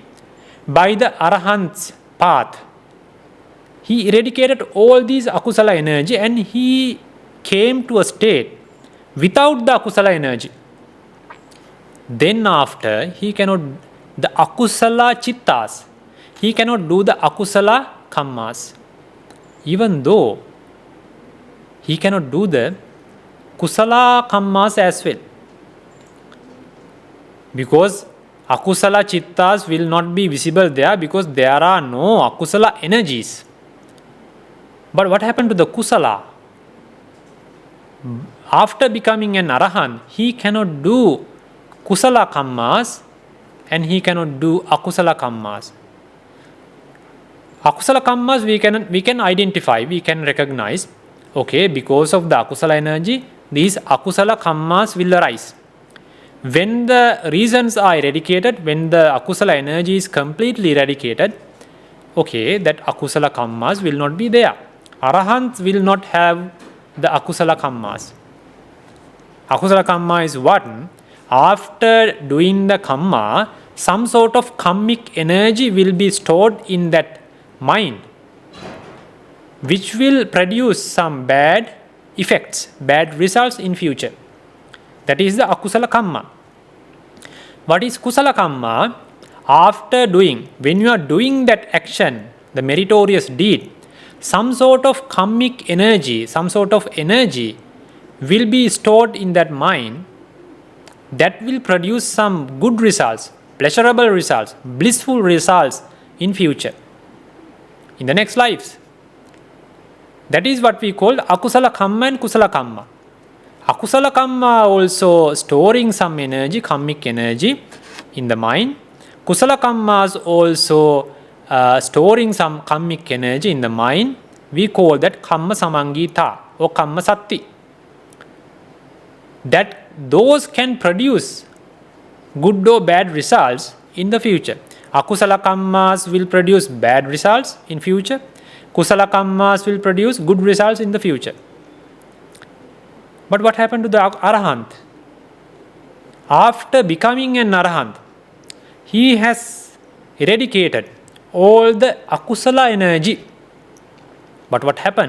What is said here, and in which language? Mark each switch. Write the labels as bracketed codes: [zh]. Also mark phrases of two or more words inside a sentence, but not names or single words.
[en] By the arahant's path, he eradicated all these akusala energy and he came to a state without the akusala energy. Then after, he cannot, the [pi] akusala chittas, [en] he cannot do the [pi] akusala kammas. [en] Even though he cannot do the [pi] kusala kammas [en] as well. Because [pi] akusala chittas [en] will not be visible there because there are no akusala energies. But what happened to the kusala? After becoming an arahant, he cannot do [pi] kusala kammas [en] and he cannot do [pi] akusala kammas. Akusala kammas [en] we can identify, we can recognize. Okay, because of the akusala energy, these [pi] akusala kammas [en] will arise. When the reasons are eradicated, when the akusala energy is completely eradicated, okay, that [pi] akusala kammas [en] will not be there. Arahants will not have the [pi] akusala kammas. Akusala kamma [en] is what? After doing the kamma, some sort of kammic energy will be stored in that mind, which will produce some bad effects, bad results in future. That is the [pi] akusala kamma. [en] What is [pi] kusala kamma? [en] After doing, when you are doing that action, the meritorious deed, some sort of kammic energy, some sort of energy will be stored in that mind that will produce some good results, pleasurable results, blissful results in future, in the next lives. That is what we call [pi] akusala kamma [en] and [pi] kusala kamma. Akusala kamma [en] also storing some energy, kammic energy in the mind. [pi] Kusala kammas [en] also storing some kammic energy in the mind. We call that [pi] kamma samangita [en] or [pi] kamma satti. [en] That those can produce good or bad results in the future. [pi] Akusala kammas [en] will produce bad results in future. [pi] Kusala kammas [en] will produce good results in the future. But what happened to the Arahant? After becoming an Arahant, he has eradicated all the akusala energy. But what happened?